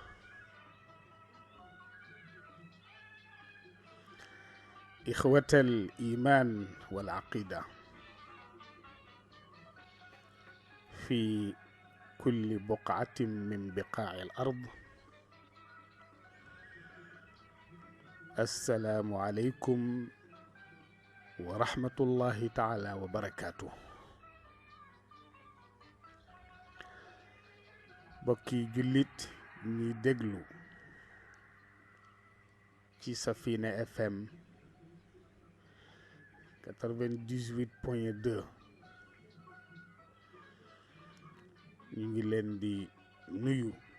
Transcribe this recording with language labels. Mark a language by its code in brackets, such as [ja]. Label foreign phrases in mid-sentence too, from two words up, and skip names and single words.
[ar] إخوة الإيمان والعقيدة في كل بقعة من بقاع الأرض، السلام عليكم ورحمة الله تعالى وبركاته. [wo] bokki jullit ñi déglu ci Safina FM 98.2 ñu ngi leen di nuyu